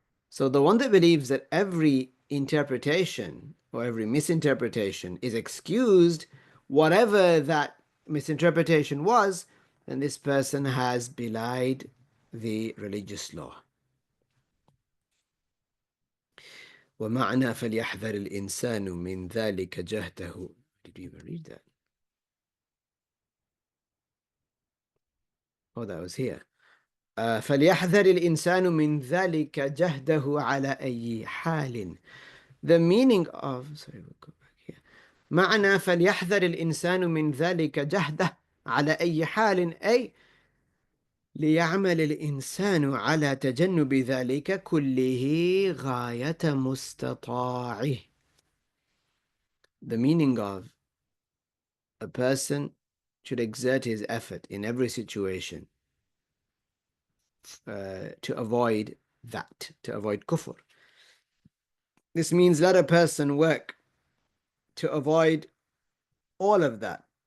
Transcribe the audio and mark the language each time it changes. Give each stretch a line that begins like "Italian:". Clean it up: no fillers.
English: So the one that believes that every interpretation or every misinterpretation is excused, whatever that misinterpretation was, then this person has belied the religious law.
Arabic: ومعنى فليحذر الإنسان من ذلك جهده.
English: Did we even read that? Oh, that was here.
Arabic: فليحذر الإنسان من ذلك جهده على أي حال.
English: The meaning of, sorry, we'll go back here.
Arabic: معنى فليحذر الإنسان من ذلك جهده على أي حال أي ليعمل الإنسان على تجنب ذلك كله غاية مستطاعه.
English: The meaning of a person should exert his effort in every situation to avoid that, to avoid kufr. This means let a person work to avoid all of that.